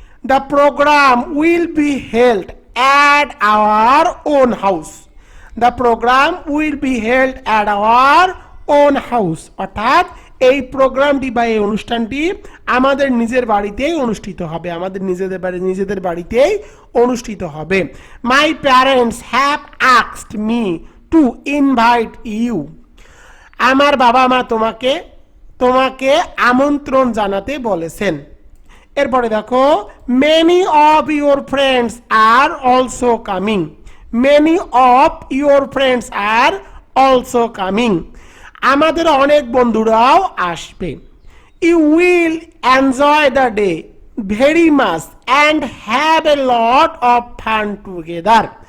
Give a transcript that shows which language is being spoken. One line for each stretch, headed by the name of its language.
English: The program will be held at our own house. The program will be held at our own house,
Bangla: অর্থাৎ এই প্রোগ্রামটি বা এই অনুষ্ঠানটি আমাদের নিজের বাড়িতেই অনুষ্ঠিত হবে, আমাদের নিজেদের বাড়িতেই অনুষ্ঠিত হবে।
English: My parents have asked me to invite you.
Bangla: আমার বাবা মা তোমাকে আমন্ত্রণ জানাতে বলেছেন। এরপরে দেখো,
English: many of your friends are also coming. Many of your friends are also coming.
Bangla: আমাদের অনেক বন্ধুরাও আসবে।
English: You will enjoy the day very much and have a lot of fun together.